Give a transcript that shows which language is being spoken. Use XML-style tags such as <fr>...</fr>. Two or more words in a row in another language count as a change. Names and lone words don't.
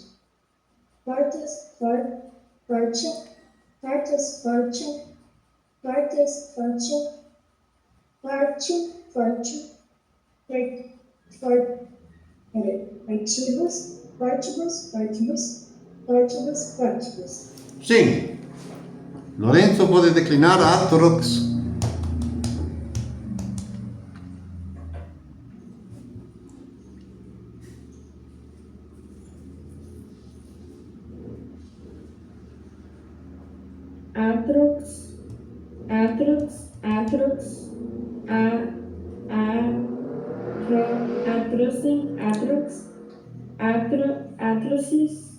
<la>Fortes, forte, fortes, forte, fortes, forte, forte, forte, fortibus, fortibus, fortibus, fortibus, fortibus.</la> <pt>Sim. Lorenzo pode declinar atrox.</pt> <la>Atrox, atrox, atrox, atrocin, atrox, atrocis,</la>